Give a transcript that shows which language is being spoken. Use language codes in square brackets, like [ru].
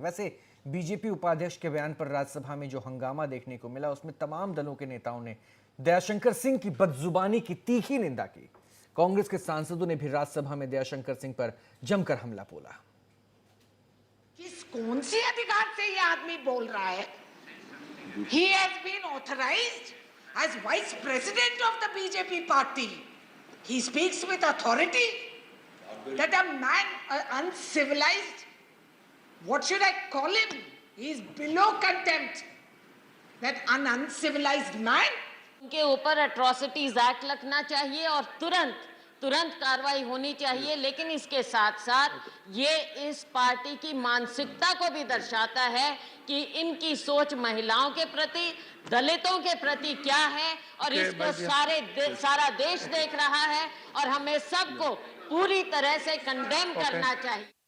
[hi] वैसे बीजेपी उपाध्यक्ष के बयान पर राज्यसभा में जो हंगामा देखने को मिला, उसमें तमाम दलों के नेताओं ने दयाशंकर सिंह की बदजुबानी की तीखी निंदा की। कांग्रेस के सांसदों ने भी राज्यसभा में दयाशंकर सिंह पर जमकर हमला बोला। कौन से अधिकार से ये आदमी बोल रहा है? [en] He has been authorized as vice president of the BJP party. He speaks with authority. That a man, uncivilized, what should I call him? He is below contempt. That an uncivilized man. [hi] उनके ऊपर atrocities act लगना चाहिए और तुरंत कार्रवाई होनी चाहिए। लेकिन इसके साथ साथ ये इस पार्टी की मानसिकता को भी दर्शाता है कि इनकी सोच महिलाओं के प्रति, दलितों के प्रति क्या है, और इसको सारा देश देख रहा है और हमें सबको पूरी तरह से कंडेम करना चाहिए।